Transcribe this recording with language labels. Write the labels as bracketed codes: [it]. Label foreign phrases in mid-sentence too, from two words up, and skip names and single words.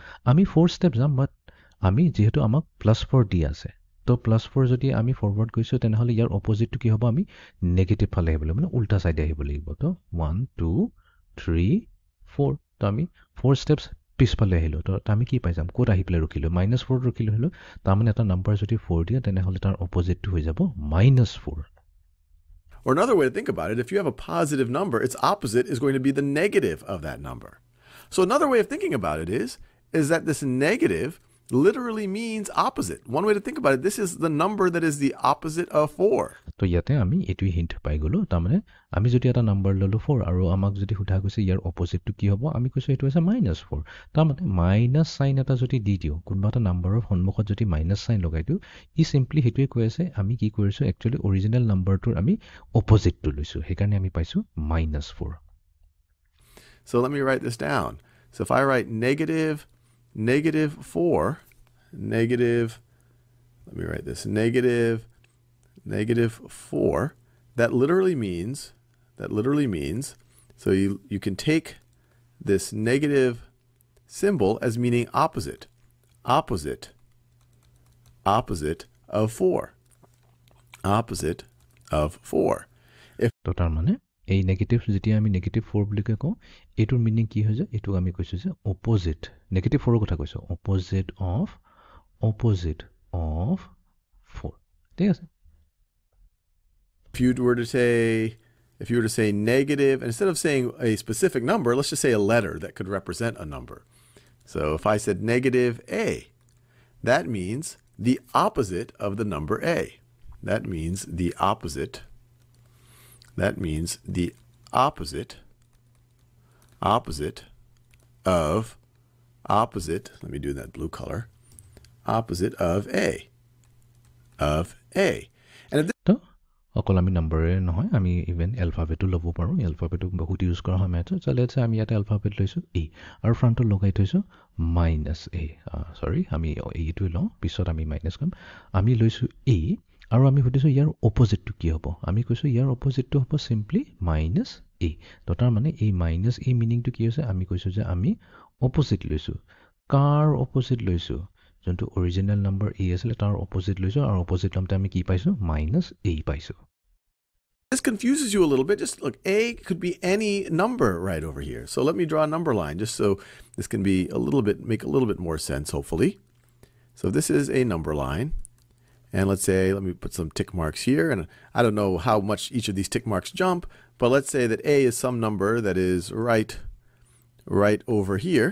[as] আমি 4 ষ্টেপ যাম, বাট আমি যিহেতু আমাক +4 দি আছে, তো +4 যদি আমি ফৰৱাৰ্ড গৈছোঁ তেনেহ'লে ইয়াৰ অপজিটটো কি হ'ব? আমি নেগেটিভ ফালে আহিব লাগিব, মানে উল্টা চাইডে আহিব লাগিব। তো 1 2 3 4। তো আমি 4 ষ্টেপছ পিছফালে আহিলোঁ। তো আমি কি পাই যাম? ক'ত আহি পেলাই ৰখিলোঁ? -4 ৰখিলোঁ হ'লোঁ। তাৰমানে এটা নাম্বাৰ যদি 4 দিয়ে তেনেহ'লে তাৰ অপজিটটো হৈ যাব -4। [en] Or another way to think about it, if you have a positive number, its opposite is going to be the negative of that number. So another way of thinking about it is that this negative literally means opposite. One way to think about it, this is the number that is the opposite of 4. [as] তো ইয়াতে আমি এইটোৱে হিণ্ট পাই গ'লোঁ। তাৰমানে আমি যদি এটা নাম্বাৰ ল'লোঁ 4 আৰু আমাক যদি সোধা গৈছে ইয়াৰ অপজিটটো কি হ'ব, আমি কৈছোঁ এইটো হৈছে -4। তাৰমানে [en] minus sign [as] এটা যদি দি দিওঁ, কোনোবা এটা নাম্বাৰৰ সন্মুখত যদি [en] minus sign [as] লগাই দিওঁ, ই চিম্পলি সেইটোৱে কৈ আছে আমি কি কৰিছোঁ [en] actually original [as] নাম্বাৰটোৰ আমি অপজিটটো লৈছোঁ। সেইকাৰণে আমি পাইছোঁ -4। [en] So let me write this down. So if I write -4, let me write this, -4, that literally means, so you can take this negative symbol as meaning opposite of 4. Opposite of 4. [as] তো তাৰমানে এই নেগেটিভ যেতিয়া আমি -4 বুলি কওঁ, এইটোৰ মিনিং কি হৈ যায়? এইটো আমি কৈছোঁ যে অপজিট, -4ৰ কথা কৈছোঁ, [en] opposite of 4. [as] ঠিক আছে। [en] If you were to say negative, instead of saying a specific number, let's just say a letter that could represent a number. So if I said -A, that means the opposite of the number A. That means the opposite of, let me do that blue color, opposite of A. And if [as] তো অকল আমি নাম্বাৰে নহয়, আমি [en] even alphabet [as] ল'ব পাৰোঁ। এলফাবেটো বহুত ইউজ কৰা হয় মেথছত। [en] let's say [as] আমি ইয়াতে এলফাবেট লৈছোঁ A আৰু ফ্ৰণ্টত লগাই থৈছোঁ -A। চৰি, আমি এইটোৱে লওঁ, পিছত আমি মাইনাছ কৰিম। আমি লৈছোঁ A আৰু আমি সুধিছোঁ ইয়াৰ অপজিটটো কি হ'ব? আমি কৈছোঁ ইয়াৰ অপজিটটো হ'ব চিম্পলি -A a তো তাৰ মানে এই মাইনাছ a মিনিংটো কি হৈছে আমি কৈছো যে আমি অপোজিট লৈছো কাৰ অপোজিট লৈছো যোনটো [en] original number a [as] আছিল তাৰ অপোজিট লৈছো আৰু অপোজিট লমতে আমি কি পাইছো মাইনাছ a পাইছো [en] This confuses you a little bit. Just look, A could be any number right over here. So let me draw a number line just so this can be make a little bit more sense, hopefully. So this is a number line. And let's say, let me put some tick marks here. And I don't know how much each of these tick marks jump, but let's say that A is some number that is right over here.